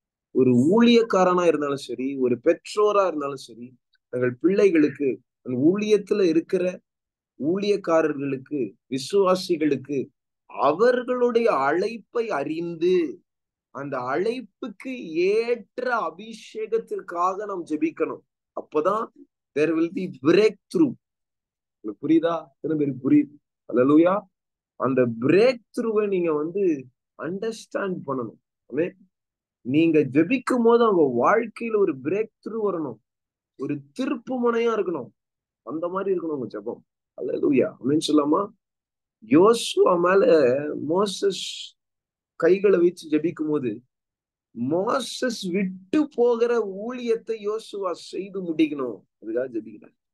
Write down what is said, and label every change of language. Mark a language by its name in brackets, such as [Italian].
[Tamil] ஒரு ஊழியக்காரனா இருந்தாலும் சரி, ஒரு பெற்றோரா இருந்தாலும் சரி, தங்கள் பிள்ளைகளுக்கு ஊழியத்துல இருக்கிற ஊழியக்காரர்களுக்கு, விசுவாசிகளுக்கு அவர்களுடைய அழைப்பை அறிந்து அந்த அழைப்புக்கு ஏற்ற அபிஷேகத்திற்காக நாம் ஜெபிக்கணும். அப்பதான் [English] there will be breakthrough. [Tamil] புரியுதா? எத்தனை பேருக்கு புரியுது? அல்லேலூயா. அந்த பிரேக் த்ரூவை நீங்க வந்து அண்டர்ஸ்டாண்ட் பண்ணணும். நீங்க ஜெபிக்கும் போது அவங்க வாழ்க்கையில ஒரு பிரேக் த்ரூ வரணும், ஒரு திருப்பு முனையா இருக்கணும். அந்த மாதிரி இருக்கணும் உங்க ஜெபம். அல்லேலூயா. அப்படின்னு சொல்லாமா? யோசுவா மேல மோசஸ் கைகளை வச்சு ஜெபிக்கும் போது மோசஸ் விட்டு போகிற ஊழியத்தை யோசுவா செய்து முடிக்கணும். அதுக்காக ஜெபிக்கிறார்.